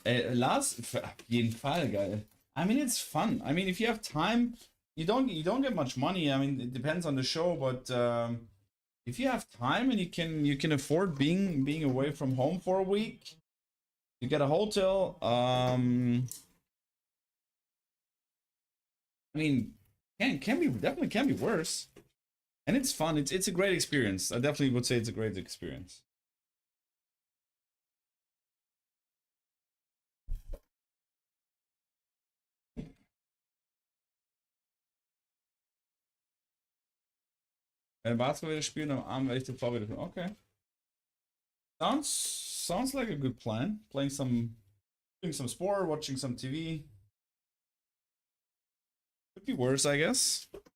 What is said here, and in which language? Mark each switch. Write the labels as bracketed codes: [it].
[de] Lars, auf jeden Fall, geil. [en] I mean, it's fun. I mean, if you have time, you don't get much money. I mean, it depends on the show, but if you have time and you can afford being away from home for a week, you get a hotel. I mean, can be definitely can be worse, and it's fun. It's a great experience. I definitely would say it's a great experience. [de] Wenn Basketball wieder spielen, am Abend werde ich TV wieder spielen. [en] Okay. Sounds like a good plan. Doing some sport, watching some TV. Could be worse, I guess.